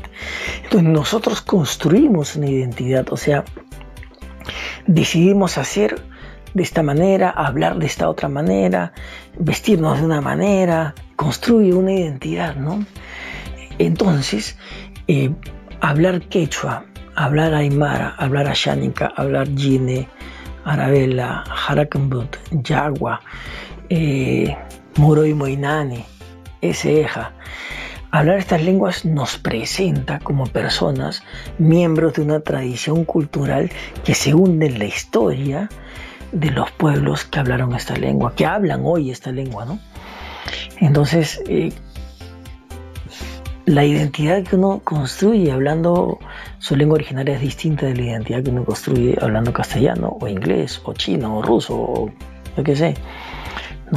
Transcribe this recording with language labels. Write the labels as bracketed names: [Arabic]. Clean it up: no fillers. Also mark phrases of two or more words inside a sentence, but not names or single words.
[Spanish] Entonces nosotros construimos una identidad, o sea, decidimos hacer de esta manera, hablar de esta otra manera, vestirnos de una manera, construye una identidad, ¿no? Entonces, hablar quechua, hablar aymara, hablar ashánica, hablar yine, arabela, harakambut, yagua, moro y moinane, eseja. Hablar estas lenguas nos presenta como personas, miembros de una tradición cultural que se hunde en la historia de los pueblos que hablaron esta lengua, que hablan hoy esta lengua, ¿no? Entonces, la identidad que uno construye hablando su lengua originaria es distinta de la identidad que uno construye hablando castellano, o inglés, o chino, o ruso, o yo qué sé, ¿no?